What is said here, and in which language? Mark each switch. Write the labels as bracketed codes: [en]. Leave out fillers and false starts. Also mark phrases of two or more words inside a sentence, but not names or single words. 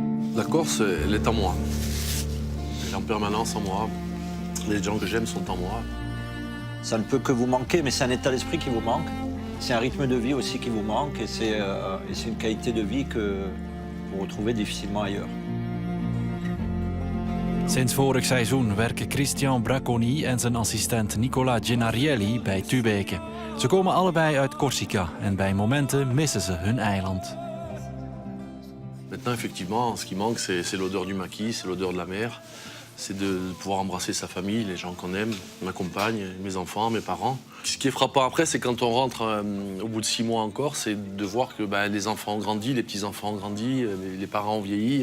[fr] La Corse, elle est en moi. Elle est en permanence en moi. Les gens que j'aime sont en moi. Ça ne peut que vous manquer, mais c'est un état d'esprit qui vous manque. C'est un rythme de vie aussi qui vous manque et c'est une qualité de vie que vous retrouvez difficilement ailleurs. [nl] Sinds vorig seizoen werken Christian Bracconi en zijn assistent Nicola Gennarielli bij Tubeke. Ze komen allebei uit Corsica en bij momenten missen ze hun eiland. [fr] Maintenant, effectivement, ce qui manque, c'est l'odeur du maquis, c'est l'odeur de la mer. C'est de pouvoir embrasser sa famille, les gens qu'on aime, ma compagne, mes enfants, mes parents. Ce qui est frappant après, c'est quand on rentre au bout de 6 mois encore, c'est de voir que les enfants ont grandi, les petits-enfants ont grandi, les parents ont vieilli.